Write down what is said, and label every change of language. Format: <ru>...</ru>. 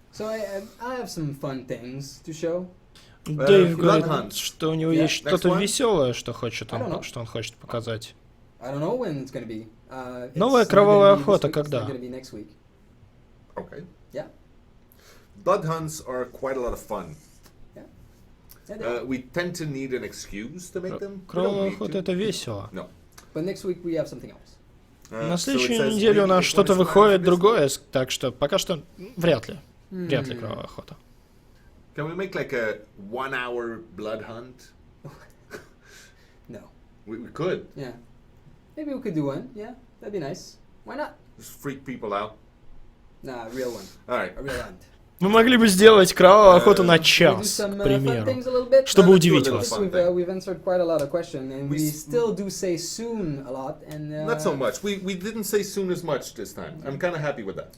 <en>So I have some fun things to show.</en> <ru>Дэйв говорит, что у него есть что-то веселое, что он хочет показать.</ru> <en>I don't know when it's gonna be.</en> <ru>Новая кровавая охота когда?</ru> <en>Okay. Yeah. Blood hunts are quite a lot of fun. We tend to need an excuse to make them.</en> <ru>Кровавая охота это весело.</ru> <en>No. But next week we have something else.</en> <ru>На следующей неделе у нас что-то выходит другое, так что пока что вряд ли кровавая охота.</ru> <en>Can we make like a 1-hour blood hunt? No. We could. Yeah. Maybe we could do one. Yeah, that'd be nice. Why not? Just freak people out. Nah, a real one. All right. A real hunt.</en> <ru>Мы могли бы сделать кровавую охоту на час, к примеру, чтобы удивить вас.</ru> <en>We've answered quite a lot of questions, and we still do say soon a lot. And not so much. We didn't say soon as much this time. I'm kind of happy with that.</en>